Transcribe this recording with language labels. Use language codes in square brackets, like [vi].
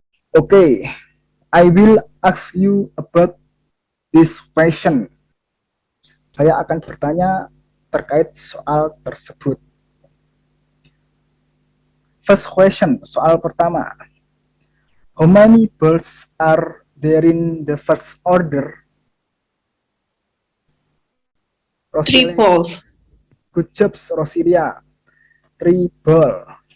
[en] Okay, I will ask you about this question. [id] Saya akan bertanya terkait soal tersebut. [en] First question, [id] soal pertama. [en] How many balls are there in the first order? Three balls. Good job, Rosilia. 3 balls.